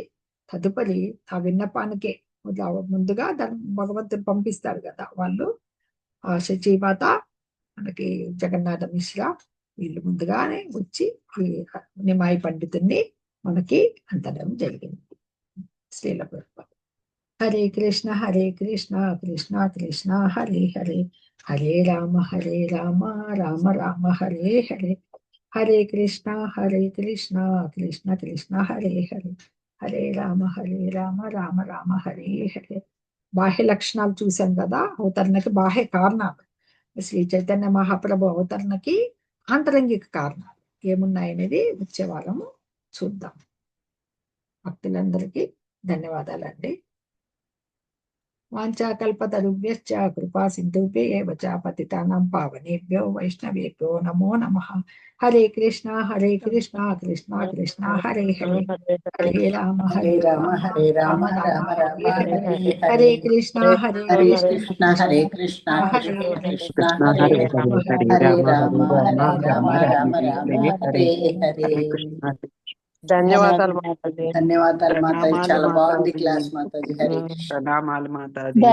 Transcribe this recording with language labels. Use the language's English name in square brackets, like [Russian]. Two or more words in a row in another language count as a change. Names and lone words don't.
[Telugu] తదుపరి ఆ విన్నపానికే ముందుగా భగవంతుడు పంపిస్తారు కదా వాళ్ళు, ఆ శచీమాత, మనకి జగన్నాథ మిశ్రా, వీళ్ళు ముందుగానే వచ్చి ఈ నిమాయి పండితుడిని మనకి అంతడం జరిగింది. శ్రీల ప్రభుపాద. [Sanskrit] హరే కృష్ణ కృష్ణ కృష్ణ హరే హరే, హరే రామ రామ రామ హరే హరే, హరే కృష్ణ కృష్ణ కృష్ణ హరే హరే, హరే రామ రామ రామ హరే హరే. [Telugu] బాహ్య లక్షణాలు చూసాం కదా. అవతరణకి బాహ్య కారణాలు, శ్రీ చైతన్య మహాప్రభు అవతరణకి ఆంతరంగిక కారణాలు ఏమున్నాయనేది వచ్చే వారము చూద్దాం. భక్తులందరికీ ధన్యవాదాలండి. [Sanskrit] వాంఛాకల్పతరుభ్యశ్చ కృపా సింధుభ్య ఏవ చ పతితానాం పావనేభ్యో వైష్ణవేభ్యో నమో నమః. హరే కృష్ణ కృష్ణ కృష్ణ హరే హరే, హరే రామ హరే రామ హరే రామ రామ రామ హరే హరే. హరే కృష్ణ హరే కృష్ణ హరే కృష్ణ కృష్ణ కృష్ణ హరే హరే, హరే రామ హరే రామ రామ రామ హరే హరే. [Telugu] ధన్యవాదాలు మాతాజీ. ధన్యవాదాలు మాతాజీ, చాలా బాగుంది క్లాస్ మాతాజీ. [Sanskrit] హరే కృష్ణ. [Telugu] ప్రణామాలు మాతాజీ.